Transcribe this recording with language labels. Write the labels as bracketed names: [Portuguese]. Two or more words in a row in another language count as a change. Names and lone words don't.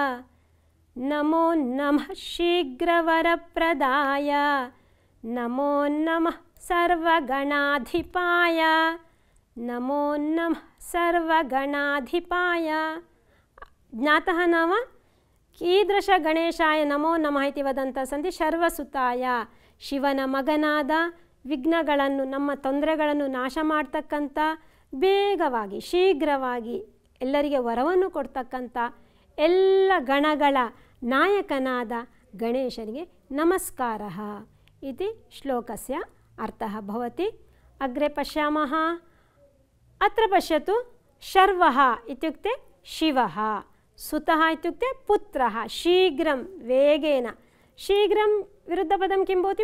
[Sanskrit] नमो नमः शीघ्रवरप्रदाय। नमो नमः सर्वगणाधिपाय। नमो नमः सर्वगणाधिपाय। ज्ञातः नाम कीदृशगणेशाय नमो नमः इति वदन्तः सन्ति? [Kannada] ಶರ್ವಸುತಾಯ, ಶಿವನ ಮಗನಾದ, ವಿಘ್ನಗಳನ್ನು, ನಮ್ಮ ತೊಂದರೆಗಳನ್ನು ನಾಶ ಮಾಡ್ತಕ್ಕಂಥ, ಬೇಗವಾಗಿ ಶೀಘ್ರವಾಗಿ ಎಲ್ಲರಿಗೆ ವರವನ್ನು ಕೊಡ್ತಕ್ಕಂಥ ಎಲ್ಲ ಗಣಗಳ ನಾಯಕನಾದ ಗಣೇಶನಿಗೆ ನಮಸ್ಕಾರः [Sanskrit] इति श्लोकस्य अर्थः भवति। अग्रे पश्यामः। अत्र पश्यतु, शर्वः इत्युक्ते शिवः, सुतः इत्युक्ते पुत्रः। शीघ्रं, वेगेन। शीघ्रं विरुद्धपदं किं भवति?